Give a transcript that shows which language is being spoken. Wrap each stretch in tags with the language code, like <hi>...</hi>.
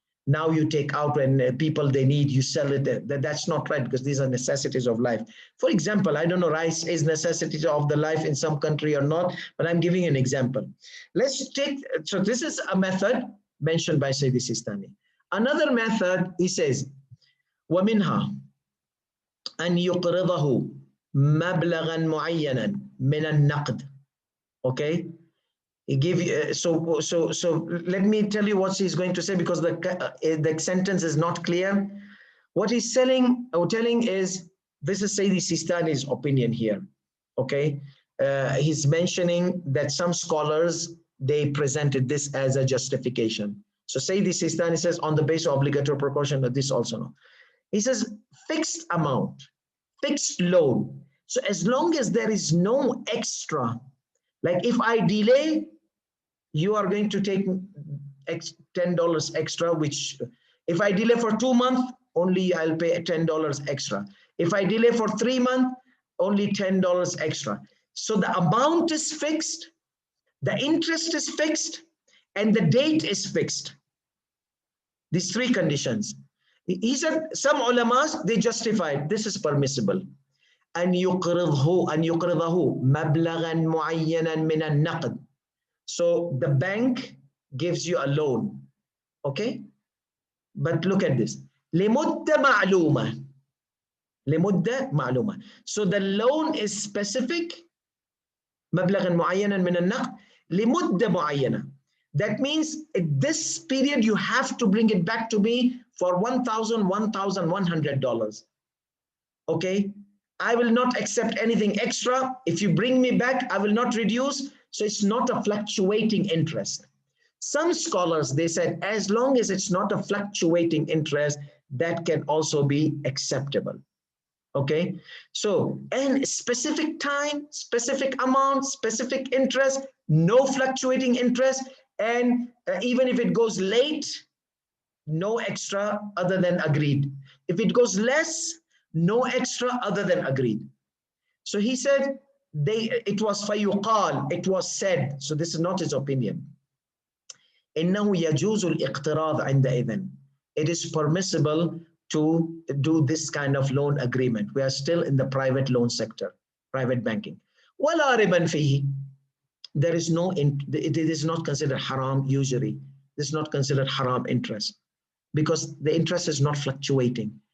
<en>Now you take out when people they need, you sell it. That's not right, because these are necessities of life. For example, I don't know, rice is necessity of the life in some country or not, but I'm giving an example. Let's take, so this is a method mentioned by Sayyidi Sistani.</en> <ar>Another method, he says, وَمِنْهَا أَنْ يُقْرِضَهُ مَبْلَغًا مُعَيَّنًا مِنَ النَّقْدِ.</ar> <en>Okay, he give you, so let me tell you what he's going to say, because the sentence is not clear. What he's telling is, this is Sayyidi Sistani's opinion here. Okay, he's mentioning that some scholars, they presented this as a justification. So Sayyidi Sistani says on the basis of obligatory precaution, that this also no. He says fixed amount, fixed loan. So as long as there is no extra, like if I delay, you are going to take $10 extra, which if I delay for 2 months, only I'll pay $10 extra. If I delay for 3 months, only $10 extra. So the amount is fixed, the interest is fixed, and the date is fixed. These three conditions. He said some ulamas, they justified this is permissible.</en> <ar>أن يقرضه مبلغا معينا من النقد.</ar> <en>So the bank gives you a loan, okay? But look at this.</en> <ar>لمدة معلومة. لمدة معلومة.</ar> <en>So the loan is specific.</en> <ar>مبلغا معينا من النقد لمدة معينة.</ar> <en>That means at this period you have to bring it back to me for $1,100. Okay? I will not accept anything extra. If you bring me back, I will not reduce. So it's not a fluctuating interest. Some scholars, they said, as long as it's not a fluctuating interest, that can also be acceptable. Okay, so and specific time, specific amount, specific interest, no fluctuating interest, and even if it goes late, no extra other than agreed. If it goes less, no extra other than agreed. So he said it was fayuqal, it was said. So this is not his opinion.</en> <ar>إنه يجوز الاقتراض عندئذ.</ar> <en>It is permissible to do this kind of loan agreement. We are still in the private loan sector, private banking.</en> <ar>ولا ربا فيه.</ar> <en>There is no, it is not considered haram usury. This is not considered haram interest because the interest is not fluctuating.</en>